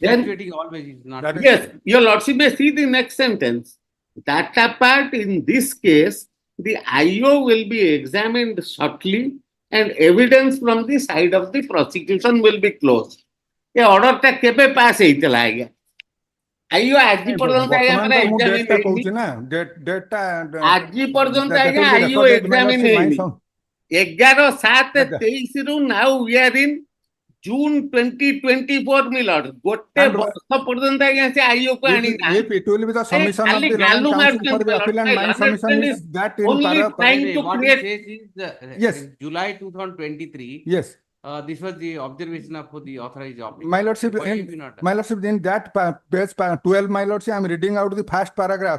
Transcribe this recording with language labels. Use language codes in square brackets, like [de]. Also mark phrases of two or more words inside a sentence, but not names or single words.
[en] Then- fluctuating always. Is not. Yes, your lordship may see the next sentence. That apart, in this case, the IO will be examined shortly and evidence from the side of the prosecution will be closed. [or] ये order टा केबे pass ହେଇଥିଲା ଆଜ୍ଞା? IO ଆଜି ପର୍ଯ୍ୟନ୍ତ ଆଜ୍ଞା ବର୍ତ୍ତମାନ ପରା ତ ମୁଁ examine date ଟା ହେଇନି। କହୁଛି ନା, date ଟା ଆଜି ପର୍ଯ୍ୟନ୍ତ [en] that [or] ଆଜ୍ଞା [en] will be IO recorded, my examine lordship, my [or] ହେଇନି। [en] son. 11/7/23 ରୁ now we are in June 2024 my lord. [or] ଗୋଟେ [en] And- [or] ବର୍ଷ ପର୍ଯ୍ୟନ୍ତ ଆଜ୍ଞା ସେ IO କୁ ଆଣି [en] If it will be the submission of [or] ଖାଲି [en] the [or] ଗାଲୁ [en] Learned Council [or] ମାରୁଛନ୍ତି, [en] for the my lord. appeal and My my learned submission friend is is that in only trying to What create. he says is Yes. July 2023. Yes. This was the observation of the authorized officer. My lordship, Why have you not? my lordship, in that page 12, my lordship, I am reading out the first paragraph